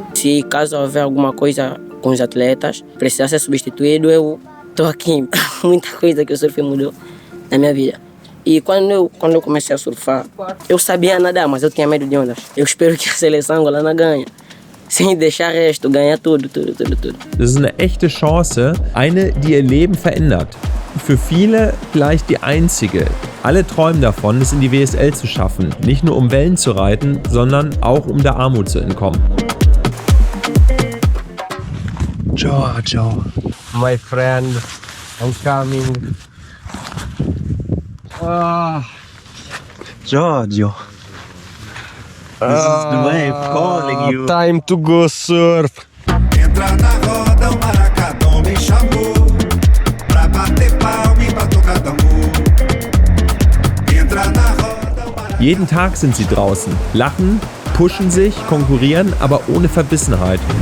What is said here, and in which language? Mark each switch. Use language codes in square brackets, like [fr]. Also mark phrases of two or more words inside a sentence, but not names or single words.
[pt] Se caso houver alguma coisa com os atletas, precisar ser substituído, eu estou aqui. Muita coisa que o surf mudou na minha vida. E quando eu comecei a surfar, eu sabia nadar, mas eu tinha medo de ondas. Eu espero que a seleção angolana ganhe. Sem deixar resto, ganhar tudo. [de] Das ist eine echte Chance, eine, die ihr Leben verändert. Für viele vielleicht die einzige. Alle träumen davon, es in die WSL zu schaffen. Nicht nur um Wellen zu reiten, sondern auch um der Armut zu entkommen. [en] Joe, my friend, I'm coming. Giorgio. This is the wave calling you. Time to go surf. [pt] Entra na roda, o maracadão me chamou pra bater palma e pra tocar tambor. Entra na roda. [de] Jeden Tag sind sie draußen, lachen, pushen sich, konkurrieren, aber ohne Verbissenheit.